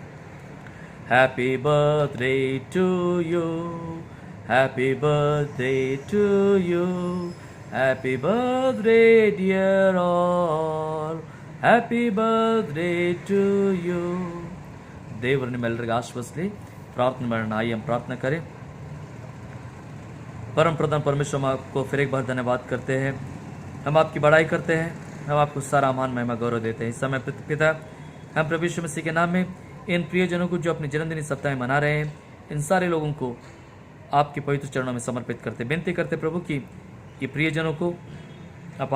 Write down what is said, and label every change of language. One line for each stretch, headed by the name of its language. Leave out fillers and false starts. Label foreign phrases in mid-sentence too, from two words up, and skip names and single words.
English: Happy birthday to you, happy birthday to you, happy birthday dear all, happy birthday to you.
Kannada: ದೇವರು ನಿಮ್ಮೆಲ್ಲರಿಗೆ ಆಶ್ವಸ್ಲಿ.
Hindi: प्रार्थना करना। आइए हम प्रार्थना करें। परम प्रधान परमेश्वर, हम आपको फिर एक बार धन्यवाद करते हैं, हम आपकी बड़ाई करते हैं, हम आपको सारा मान महिमा गौरव देते हैं। इस समय पिता, हम प्रभु यीशु मसीह के नाम में इन प्रियजनों को जो अपने जन्मदिन सप्ताह में मना रहे हैं, इन सारे लोगों को आपके पवित्र चरणों में समर्पित करते, विनती करते प्रभु कि ये प्रियजनों को आप आशीषित करें।